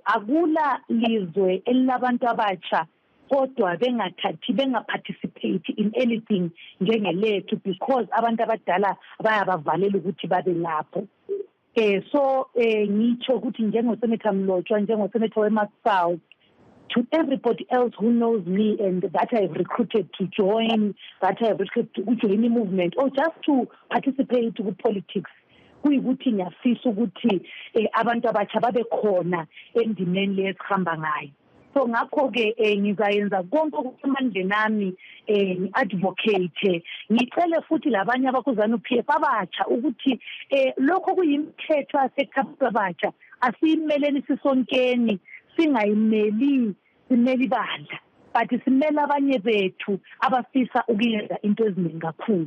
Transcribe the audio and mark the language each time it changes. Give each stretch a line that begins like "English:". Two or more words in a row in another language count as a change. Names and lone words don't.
North Ndebele: Akula lizwe elabantu abatsha kodwa bengaparticipate
English: in anything
North Ndebele: njengelethu because abantu abadala bayabavalela ukuthi babe lapho. So ngitsho ukuthi njengoSenator Mlotshwa, njengoSenator weMass-South,
English: to everybody else who knows me and that I've recruited to join, that I've recruited to join the movement or just to participate with politics,
North Ndebele: kuyikuthi ngiyafisa ukuthi abantu abatsha babe khona endimeni lesihamba ngayo. So ngakho-ke ngizayenza konke okusemandleni ami ngi-advocate, ngicele futhi labanye abakuZANU-PF abatsha ukuthi lokho kuyimithetho yasekhaya abatsha asiyimeleni sisonkeni, singayimeli simeli bandla, but simele abanye bethu abafisa ukuyenza into eziningi kakhulu.